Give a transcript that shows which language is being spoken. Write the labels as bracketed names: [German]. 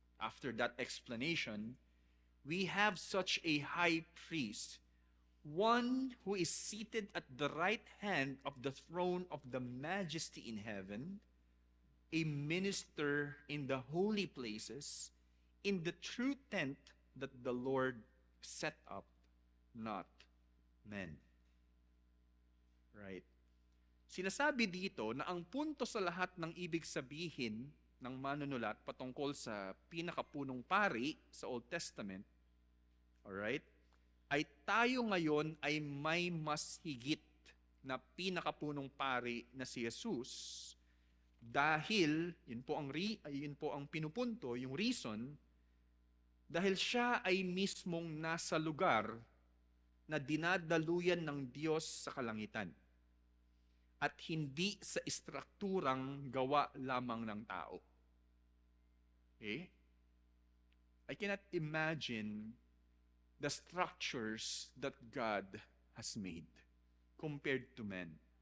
[English] After that explanation, we have such a high priest, one who is seated at the right hand of the throne of the majesty in heaven, a minister in the holy places, in the true tent that the Lord set up, not men. Right? [Filipino] Sinasabi dito na ang punto sa lahat ng ibig sabihin ng manunulat patungkol sa pinakapunong pari sa Old Testament, alright, ay tayo ngayon ay may mas higit na pinakapunong pari na si Jesus. Dahil, yun po ang pinupunto, yung reason, dahil siya ay mismong nasa lugar na dinadaluyan ng Diyos sa kalangitan at hindi sa istrukturang gawa lamang ng tao. [English] Okay? I cannot imagine the structures that God has made compared to men.